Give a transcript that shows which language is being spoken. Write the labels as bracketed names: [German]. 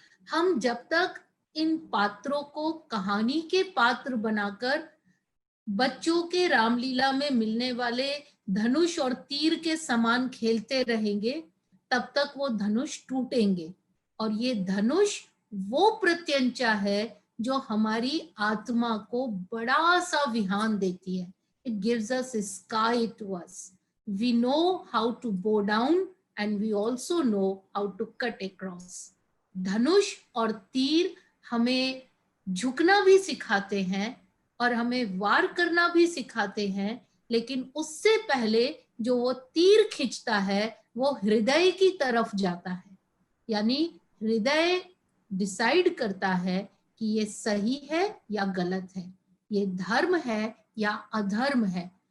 [Hindi] हम जब तक इन पात्रों को कहानी के पात्र बनाकर बच्चों के रामलीला में मिलने वाले धनुष और तीर के समान खेलते रहेंगे तब तक वो धनुष टूटेंगे और ये धनुष वो प्रत्यंचा है जो हमारी आत्मा को बड़ा सा विहान देती है. [English] It gives us sky to us. We know how to bow down and we also know how to cut across. [Hindi] धनुष और तीर हमें झुकना भी सिखाते हैं और हमें वार करना भी सिखाते हैं, लेकिन उससे पहले जो वो तीर खींचता है वो हृदय की तरफ जाता है. यानी हृदय डिसाइड करता है कि ये सही है या गलत है, ये धर्म है या अधर्म है.